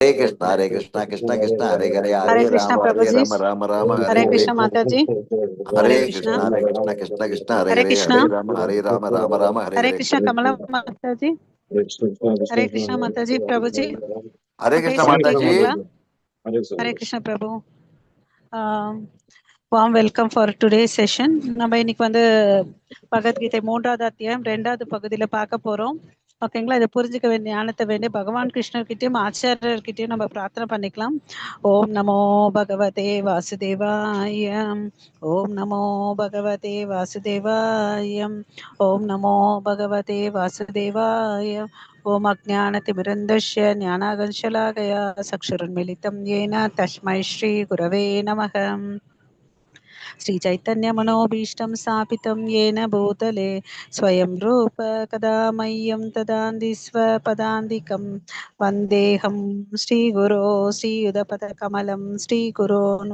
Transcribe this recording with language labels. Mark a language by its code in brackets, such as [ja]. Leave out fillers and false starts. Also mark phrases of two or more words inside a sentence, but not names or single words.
[sa] हरे कृष्णा कृष्णा कृष्णा हरे हरे हरे हरे कृष्णा राम [hi] प्रभु जी। [sa] राम राम हरे हरे हरे [hi] कृष्णा माता जी। [sa] हरे हरे कृष्णा कृष्णा। कृष्णा कृष्णा हरे हरे हरे कृष्णा। हरे राम राम हरे हरे हरे [hi] कृष्णा कमला माता जी। हरे कृष्णा माता जी। प्रभु जी [sa] हरे [ta] நான் [sa] कृष्णा [ta] பேசுறது [hi] माता जी। [ta] கேக்குதுங்களா? ஹரே கிருஷ்ணா பிரபு. [en] warm welcome for today session. [ta] நம்ம இன்னைக்கு வந்து பகவத்கீதை 3வது அத்தியாயம் 2வது பகுதியில பார்க்க போறோம். ஓகேங்களா? இதை புரிஞ்சுக்க வேண்டிய ஞானத்தை வேண்டிய பகவான் கிருஷ்ணர்கிட்டயும் ஆச்சாரியர்கிட்டயும் நம்ம பிரார்த்தனை பண்ணிக்கலாம். [sa] ॐ नमो भगवते वासुदेवायम्. ॐ नमो भगवते वासुदेवायम्. ॐ नमो भगवते वासुदेवायम्. ॐ अज्ञानतिमिरान्धस्य ज्ञानाकर्षलाकया चक्षुरुन्मीलितम् येन तस्मै श्री गुरवे नमः. श्रीचैतन्यमनोभीष्टं स्थापितं येन भूतले स्वयं रूप कदा मह्यं ददाति स्वपदान्तिकं वन्देऽहं श्रीगुरो श्रीयुधपदकमलं श्रीगुरोन्